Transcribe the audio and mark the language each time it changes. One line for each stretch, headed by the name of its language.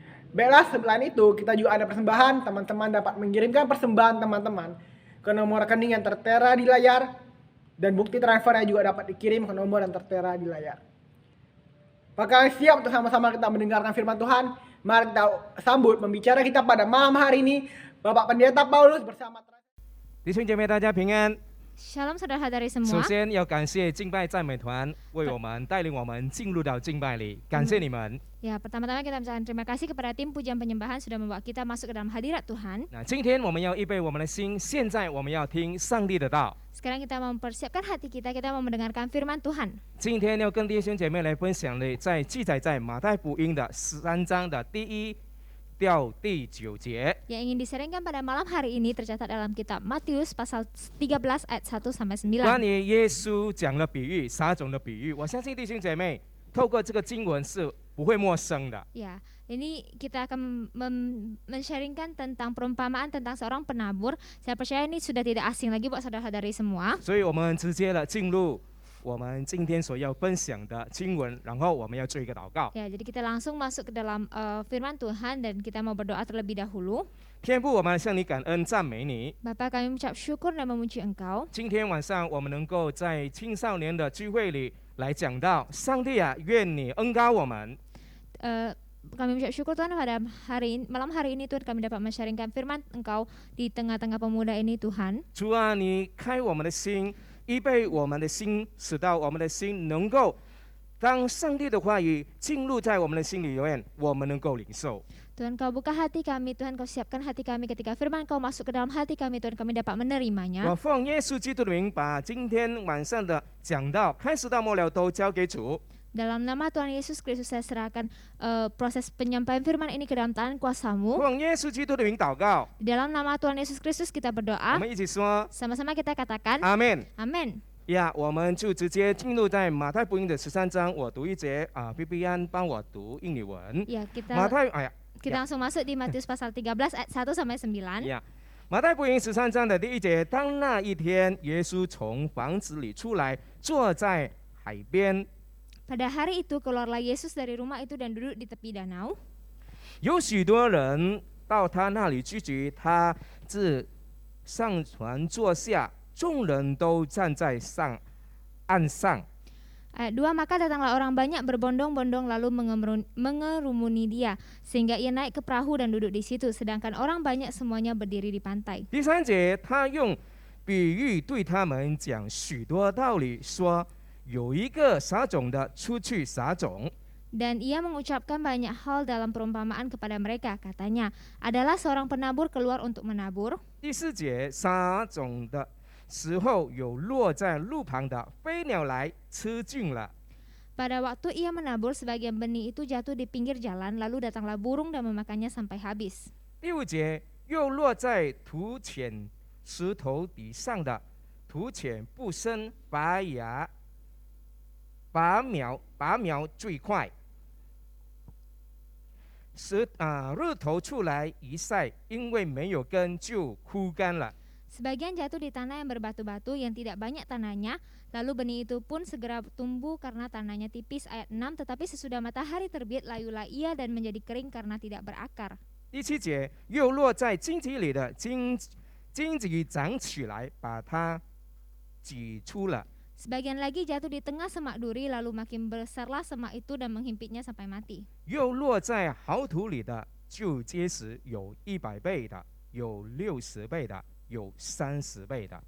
Indonesian: Baiklah, selain itu kita juga ada persembahan. Teman-teman dapat mengirimkan persembahan teman-teman ke nomor rekening yang tertera di layar, dan bukti transfernya juga dapat dikirim ke nomor yang tertera di layar. Apakah siap untuk sama-sama kita mendengarkan firman Tuhan? Mari kita sambut pembicara kita pada malam hari ini, Bapak Pendeta Paulus bersama
Chinese: 弟兄姐妹，大家平安。
Indonesian: Shalom saudara-saudari
Chinese: 首
Indonesian: semua.
Chinese: 先要感谢敬拜赞美团为我们带领我们进入到敬拜里，感谢你们。
Indonesian: Ya, pertama-tama kita mengucapkan terima kasih kepada tim pujian penyembahan sudah membawa kita masuk ke dalam hadirat Tuhan.
Chinese: 那今天我们要预备我们的心，现在我们要听上帝的道。
Indonesian: Sekarang kita mempersiapkan hati kita mau mendengarkan firman Tuhan.
Chinese: 今天要跟弟兄姐妹来分享的，在记载在马太福音的13章的第1到第9节。
Indonesian: Yang ingin disaringkan pada malam hari ini tercatat dalam kitab Matius pasal 13 ayat 1 sampai 9.
Chinese: 关于耶稣讲了比喻，撒种的比喻，我相信弟兄姐妹透过这个经文是不会陌生的。
Indonesian: Ya, ini kita akan men-sharingkan tentang perumpamaan tentang seorang penabur. Saya percaya ini sudah tidak asing lagi buat saudara-saudari semua.
Chinese: 所以我们直接的进入我们今天所要分享的经文，然后我们要做一个祷告。
Indonesian: Ya, jadi kita langsung masuk ke dalam firman Tuhan dan kita mau berdoa terlebih dahulu.
Chinese: 天父，我们向你感恩赞美你。
Indonesian: Bapa, kami mengucap syukur dan memuji Engkau.
Chinese: 今天晚上我们能够在青少年的聚会里来讲到，上帝啊，愿你恩膏我们。
Indonesian: Kami mengucap syukur Tuhan pada malam hari ini Tuhan kami dapat men-sharingkan firman Engkau di tengah-tengah pemuda ini Tuhan.
Chinese: 主啊，你开我们的心，预备我们的心，使到我们的心能够当上帝的话语进入在我们的心里面，我们能够领受。
Indonesian: Tuhan Kau buka hati kami, Tuhan Kau siapkan hati kami ketika firman Kau masuk ke dalam hati kami, Tuhan kami dapat menerimanya.
Chinese: 我奉耶稣基督的名，把今天晚上的讲道开始到末了都交给主。
Indonesian: Dalam nama Tuhan Yesus Kristus saya serahkan proses penyampaian firman ini ke dalam tangan kuasa-Mu.
Chinese: 奉耶稣基督的名祷告，
Indonesian: Di dalam nama Tuhan Yesus Kristus kita
Chinese: 我
Indonesian: berdoa.
Chinese: 们一起说
Indonesian: Sama-sama kita katakan
Chinese: 阿门。
Indonesian: Amin.
Chinese: 呀，我们就直接进入在马太福音的13章，我读一节啊，B B 安帮我读印尼文。
Indonesian: Ya,
Chinese: 马
Indonesian: kita
Chinese: 太，哎呀，
Indonesian: kita langsung masuk di Matius pasal 13 ayat 1 sampai 9.
Chinese: 呀，马太福音13章的第1节，当那一天，耶稣从房子里出来，坐在海边，
Indonesian: Pada hari itu keluarlah Yesus dari rumah itu dan duduk di tepi danau.
Chinese: 有许多人到他那里聚集，他自上船坐下，众人都站在岸上。
Indonesian: Ayat 2, maka datanglah orang banyak berbondong-bondong lalu mengerumuni dia, sehingga ia naik ke perahu dan duduk di situ, sedangkan orang banyak semuanya berdiri di pantai.
Chinese: 第3节，他用比喻对他们讲许多道理，说有一个撒种的出去撒种，
Indonesian: Dan ia mengucapkan banyak hal dalam perumpamaan kepada mereka, katanya, adalah seorang penabur keluar untuk menabur.
Chinese: 第4节，撒种的时候有落在路旁的飞鸟来吃尽了。
Indonesian: Pada waktu ia menabur, sebagian benih itu jatuh di pinggir jalan, lalu datanglah burung dan memakannya sampai habis.
Chinese: 第5节，又落在土浅石头底上的，土浅不生拔芽，拔苗最快。日头出来一晒，因为没有根就枯干了。
Indonesian: Sebagian jatuh di tanah yang berbatu-batu yang tidak banyak tanahnya, lalu benih itu pun segera tumbuh karena tanahnya tipis. Ayat 6, tetapi sesudah matahari terbit, layulah ia dan menjadi kering karena tidak berakar.
Chinese: 第7节，又落在荆棘里的荆棘长起来，把它挤出了。
Indonesian: Sebagian lagi jatuh di tengah semak duri, lalu makin besarlah semak itu dan menghimpitnya sampai mati.
Chinese: 又落在好土里的就结实，有100倍的，有60倍的，有30倍的。